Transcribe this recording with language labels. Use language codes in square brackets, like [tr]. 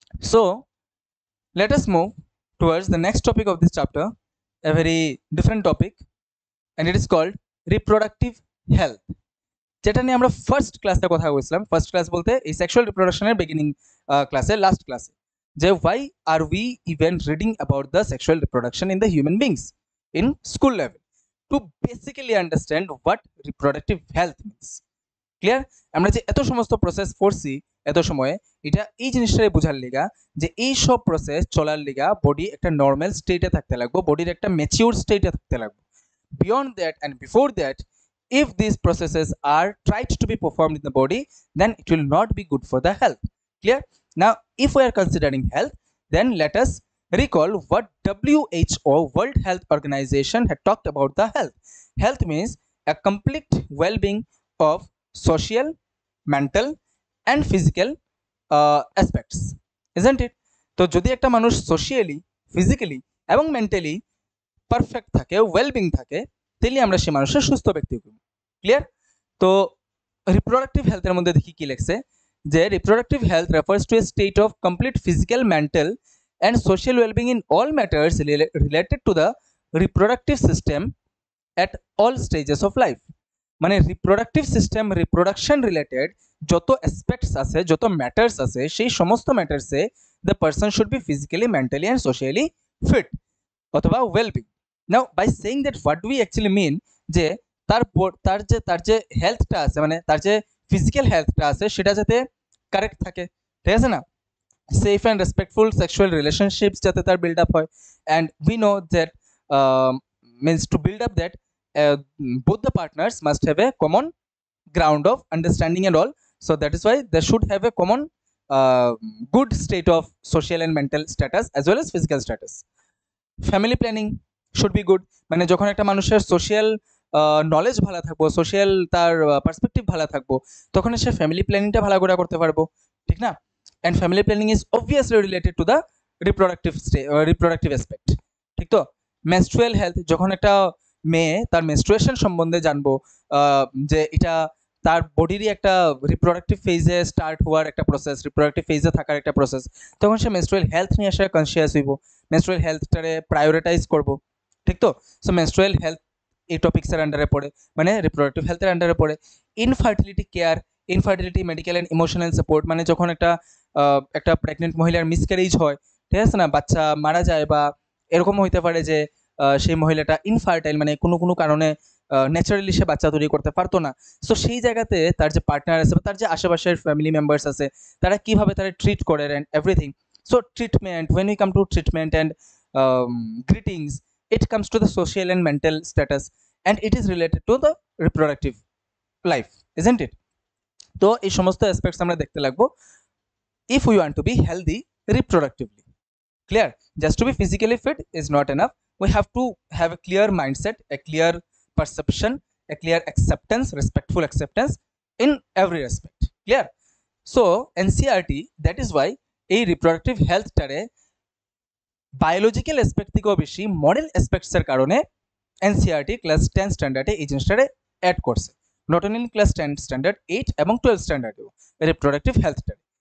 [en] So let us move towards the next topic of this chapter, a very different topic, and it is called reproductive health, [bn] যেটা নিয়ে আমরা first ক্লাসে কথা বলছিলাম। First class বলতে এই সেক্সুয়াল রিপ্রোডাকশনের বিগিনিং ক্লাসে, লাস্ট ক্লাসে, যে [en] why are we even reading about the sexual reproduction in the human beings in school level, to basically understand what reproductive health means. Clear? [bn] আমরা যে এত সমস্ত প্রসেস পড়ছি এত সময়ে, এটা এই জিনিসটাই বোঝার লিগা যে এই সব প্রসেস চলার লিগা বডি একটা নর্মাল স্টেটে থাকতে লাগবে, বডির একটা ম্যাচিউর স্টেটে থাকতে লাগবে। [en] Beyond that and before that, if these processes are tried to be performed in the body, then it will not be good for the health. Clear? Now if we are considering health, then let us recall what WHO, World Health Organization, had talked about the health. Health means a complete well-being of social, mental and physical aspects, isn't it? [bn] তো যদি একটা মানুষ socially, physically এবং mentally perfect থাকে, wellbeing থাকে, তাহলে আমরা সেই মানুষের সুস্থ ব্যক্তি করি। ক্লিয়ার? তো রিপ্রোডাক্টিভ হেলথের মধ্যে দেখি কি লেখছে, যে [en] Reproductive health refers to a state of complete physical, mental and social well-being in all matters related to the reproductive system at all stages of life. [bn] মানে রিপ্রোডাক্টিভ সিস্টেম, রিপ্রোডাকশন রিলেটেড যত aspects আছে, যত matters আছে, সেই সমস্ত ম্যাটার্সে [en] the person should be physically, mentally and socially fit [bn] অথবা wellbeing. [en] now by saying that what do we actually mean, [bn] যে তার যে হেলথটা আছে, মানে তার যে ফিজিক্যাল হেলথটা আছে, সেটা যাতে কারেক্ট থাকে, ঠিক আছে না, [en] safe and respectful sexual relationships [bn] যাতে তার বিল্ড আপ হয়, [en] And we know that means to build up that both the partners must have a common ground of understanding and all, So that is why they should have a common good state of social and mental status as well as physical status. Family planning should be good, [bn] মানে যখন একটা মানুষের social knowledge ভালো থাকবো, social তার perspective ভালো থাকবো, তখন সে ফ্যামিলি প্ল্যানিংটা ভালো করে করতে পারবো, ঠিক না? [en] and family planning is obviously related to the reproductive aspect, [bn] ঠিক তো? মেনস্ট্রুয়াল হেলথ, যখন একটা মেয়ে তার মেনস্ট্রুয়েশন সম্বন্ধে জানবো, যে এটা তার বডিরই একটা রিপ্রোডাক্টিভ ফেজে স্টার্ট হওয়ার একটা প্রসেস, রিপ্রোডাক্টিভ ফেজে থাকার একটা প্রসেস, তখন সে মেনস্ট্রুয়াল হেলথ নিয়ে আসে কনসিয়াস হইব, মেনস্ট্রুয়াল হেলথটারে প্রায়োরিটাইজ করব, ঠিক তো? সো মেনস্ট্রুয়াল হেলথ এই টপিক্সের আন্ডারে পড়ে, মানে রিপ্রোডাক্টিভ হেলথের আন্ডারে পড়ে। Infertility care, infertility medical and emotional support, মানে যখন একটা প্রেগনেন্ট মহিলার মিসক্যারেজ হয়, ঠিক আছে না, বাচ্চা মারা যায়, বা এরকম হইতে পারে যে সেই মহিলাটা ইনফার্টাইল, মানে কোনো কোনো কারণে ন্যাচারালি সে বাচ্চা তৈরি করতে পারতো না। সো সেই জায়গাতে তার যে পার্টনার আছে বা তার যে আশেপাশের ফ্যামিলি মেম্বার্স আছে, তারা কীভাবে তারা ট্রিট করে and everything. [en] So treatment, when we come to treatment and greetings, it comes to the social and mental status, and it is related to the reproductive life, isn't it? [bn] তো এই সমস্ত aspects আমরা দেখতে লাগবো [en] if we want to be healthy reproductively. Clear? Just to be physically fit is not enough. We have to have a clear mindset, a clear perception, a clear acceptance, respectful acceptance in every aspect. Clear? So NCERT, that is why [bn] এই reproductive হেলথটারে biological aspect থেকেও বেশি model অ্যাসপেক্টসের কারণে NCERT class 10 স্ট্যান্ডার্ডে এই জিনিসটারে add করছে, [en] not only in class 10 standard, [bn] 8 এবং 12 স্ট্যান্ডার্ডেও reproductive হেলথটারে।